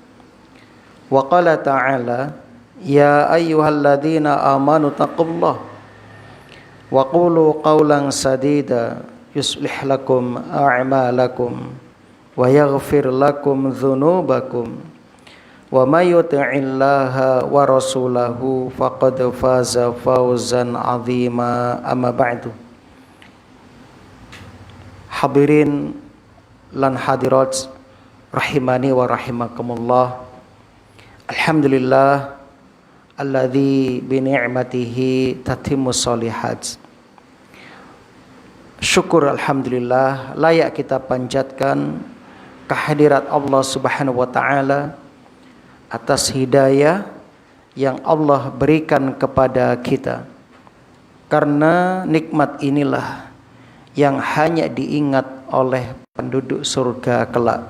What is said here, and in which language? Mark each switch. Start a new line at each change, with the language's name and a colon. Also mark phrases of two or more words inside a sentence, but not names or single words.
Arabic: وقال تعالى، يا أيها الذين آمنوا اتقوا الله وقولوا قولا سديدا يصلح لكم أعمالكم ويغفر لكم ذنوبكم ومن يطع الله ورسوله فقد فاز فوزا عظيما. أما بعد.
Javanese: Hadirin lan hadirat
Arabic: رحمني ورحمكم الله. الحمد لله الذي بنعمته تتم الصالحات.
Indonesian: Syukur alhamdulillah layak kita panjatkan kehadirat Allah
Arabic: سبحانه وتعالى
Indonesian: atas hidayah yang Allah berikan kepada kita. Karena nikmat inilah yang hanya diingat oleh penduduk surga kelak.